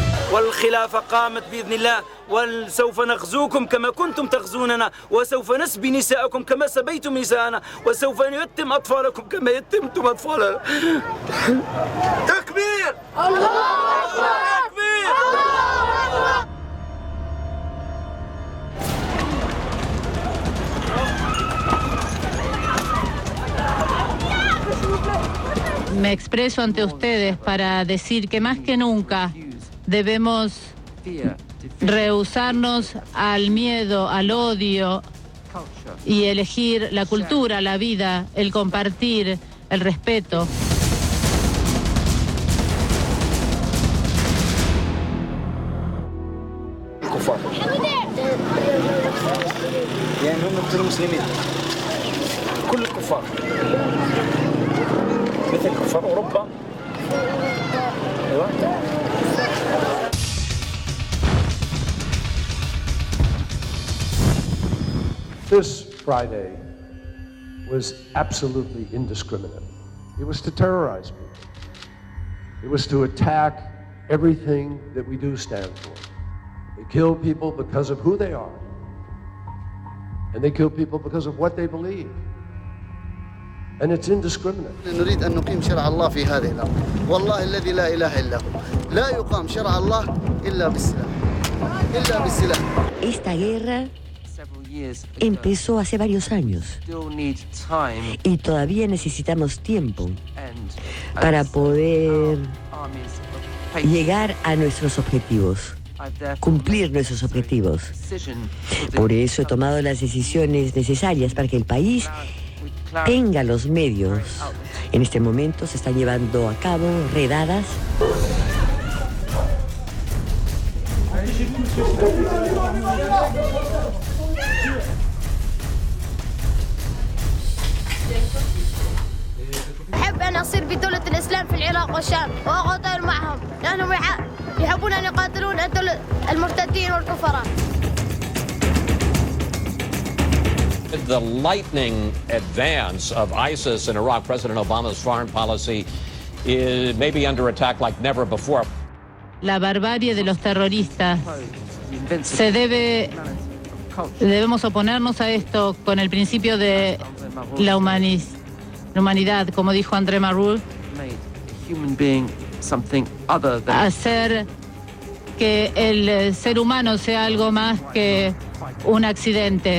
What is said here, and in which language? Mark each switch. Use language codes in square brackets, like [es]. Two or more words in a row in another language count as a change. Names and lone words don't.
[ar] والخلافة قامت بإذن الله وسوف نغزوكم كما كنتم تغزوننا وسوف نسبي نساءكم كما سبيتم نساءنا وسوف يتم أطفالكم كما يتمتم أطفالنا. تكبير! الله أكبر! تكبير! [es] Me expreso ante ustedes para decir que más que nunca debemos rehusarnos al miedo, al odio y elegir la cultura, la vida, el compartir, el respeto. [ar] يعني هم مثل المسلمين كل الكفار مثل كفار أوروبا. [en] This Friday was absolutely indiscriminate. It was to terrorize people. It was to attack everything that we do stand for. They kill people because of who they are. And they kill people because of what they believe. And it's indiscriminate. [ar] نريد أن نقيم شرع الله في هذه الأرض. والله الذي لا إله إلا هو. لا يقام شرع الله إلا بالسلاح. إلا بالسلاح. [es] Esta guerra empezó hace varios años y todavía necesitamos tiempo para poder llegar a nuestros objetivos, cumplir nuestros objetivos. Por eso he tomado las decisiones necesarias para que el país tenga los medios. En este momento se están llevando a cabo redadas. [ar] أحب أن أصير بدولة الإسلام في العراق والشام وأقاتل معهم لأنهم يحبون أن يقاتلون المرتدين والكفراء. [en] The lightning advance of ISIS in Iraq, President Obama's foreign policy may be under attack like never before. [es] La barbarie de los terroristas. Debemos oponernos a esto con el principio de la humanidad, como dijo André Malraux, hacer que el ser humano sea algo más que un accidente.